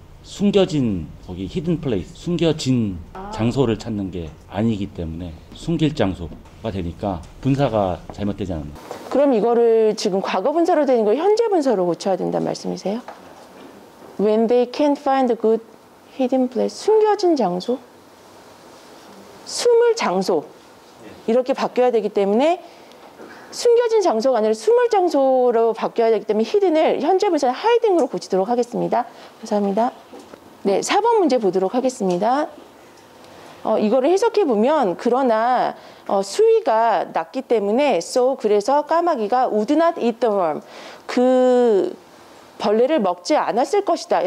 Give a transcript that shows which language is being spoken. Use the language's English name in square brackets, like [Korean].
[Korean] 숨겨진 거기 히든 플레이스 숨겨진 장소를 찾는 게 아니기 때문에 숨길 장소가 되니까 분사가 잘못되지 않습니다. 그럼 이거를 지금 과거 분사로 되는 걸 현재 분사로 고쳐야 된다는 말씀이세요? [English] When they can't find a good hidden place [Korean] 숨겨진 장소? 숨을 장소 이렇게 바뀌어야 되기 때문에 숨겨진 장소가 아니라 숨을 장소로 바뀌어야 되기 때문에 히든을 현재 분사는 하이딩으로 고치도록 하겠습니다. 감사합니다. 네, 4번 문제 보도록 하겠습니다. 이거를 해석해 보면 그러나 수위가 낮기 때문에 so 그래서 까마귀가 [English] would not eat the worm [Korean] 그 벌레를 먹지 않았을 것이다.